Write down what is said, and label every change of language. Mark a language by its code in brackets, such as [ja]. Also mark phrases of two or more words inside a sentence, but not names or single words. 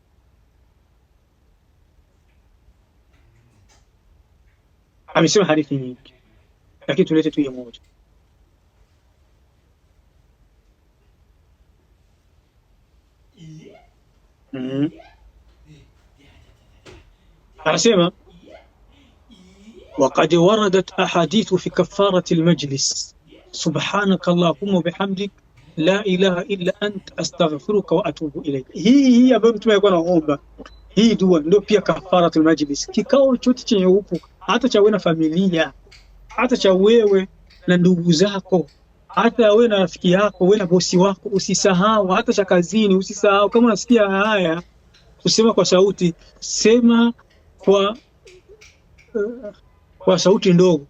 [sw] Amesema hadithi nyingi, lakini tulete tu moja. [ar] Anasema وقد وردت أحاديث في كفارة المجلس سبحانك اللهم وبحمدك لا إله إلا أنت أستغفرك وأتوب إليك. [sw] hii ambayo mtume alikuwa anaomba, hii dua ndio pia [ar] كفارة المجلس. [sw] Kikao chote chenye upo, hata cha wewe na familia, hata cha wewe na ndugu zako, hata wewe na rafiki yako, wewe na bosi wako, usisahau. Hata cha kazini usisahau. Kama unasikia haya, usema kwa sauti, sema kwa sauti ndogo.